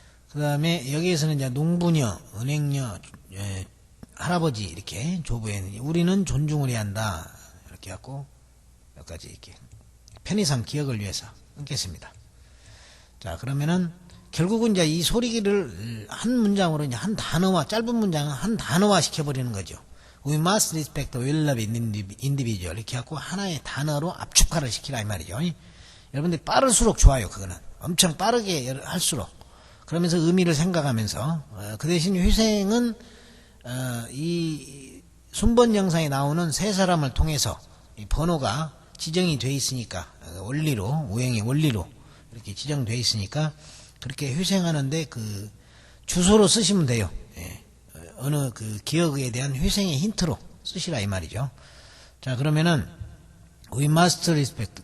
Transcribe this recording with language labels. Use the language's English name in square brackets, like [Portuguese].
[Korean] 그 다음에 여기에서는 이제 농부녀, 은행녀, 할아버지 이렇게 조부에 우리는 존중을 해야 한다. 이렇게 갖고 여기까지 이렇게 편의상 기억을 위해서 끊겠습니다. 자, 그러면은 결국은 이제 이 소리를 한 문장으로 이제 한 단어화, 짧은 문장은 한 단어화 시켜버리는 거죠. [English] We must respect the will of individual. [Korean] 이렇게 하고 하나의 단어로 압축화를 시키라 이 말이죠. 여러분들이 빠를수록 좋아요. 그거는 엄청 빠르게 할수록. 그러면서 의미를 생각하면서 그 대신 회생은 이 순번 영상에 나오는 세 사람을 통해서 이 번호가 지정이 돼 있으니까 원리로 오형의 원리로 이렇게 지정돼 있으니까 그렇게 회생하는데 그 주소로 쓰시면 돼요. 예. 어느 그 기억에 대한 회생의 힌트로 쓰시라 이 말이죠. 자, 그러면은 [English] we must respect.